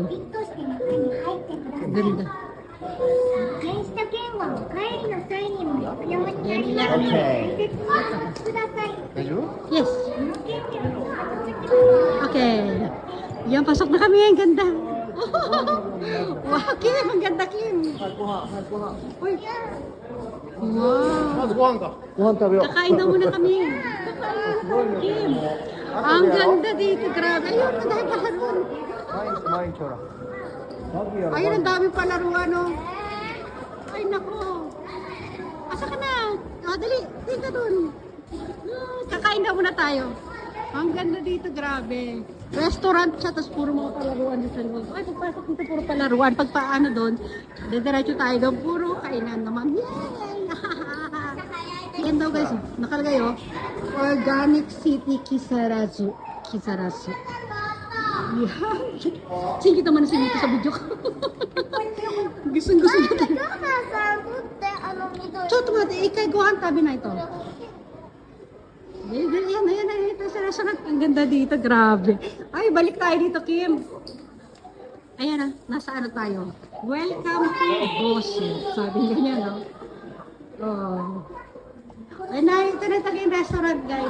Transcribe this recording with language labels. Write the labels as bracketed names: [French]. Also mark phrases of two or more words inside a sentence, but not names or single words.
[Filipino] Ganda. Yes. Okay. Yan, pasok na kami. Ang ganda. Wow, Kim. Ang ganda, Kim. Uy. Wow. [Japanese] ご飯食べよう。 [Filipino] Kakain na muna kami. Kim. Ang ganda dito. Grabe. Ayun, ang dami palaruan. [Japanese] 毎日ほら。マギやろ。 [Filipino] Ayun, ang dami palaruan, oh. Ay, nako. Asa ka na? O, dali. Dito dun. Kakain na muna tayo. Ang ganda dito, grabe. Restaurant siya, tapos puro mga palaruan dito sa loob. Ay, pagpasok dito, puro palaruan. Pag paano doon, diretso tayo doon, puro kainan naman. Yay! Yan daw guys, nakalagay oh. Organic City Kisarazu. Kisarazu. Yan. Sige naman na sinito sa video ko. Gusto niya tayo. [Japanese] ちょっと待って、一回ご飯食べないと。 [Filipino] Ayan, ito sa restaurant. Ang ganda dito, grabe. Ay, balik tayo dito, Kim. Ayan, nasa ano tayo. [English] Welcome to Boshi. [Filipino] Sabi niya, no? Oh. Ay, ito na tayo yung restaurant, guys.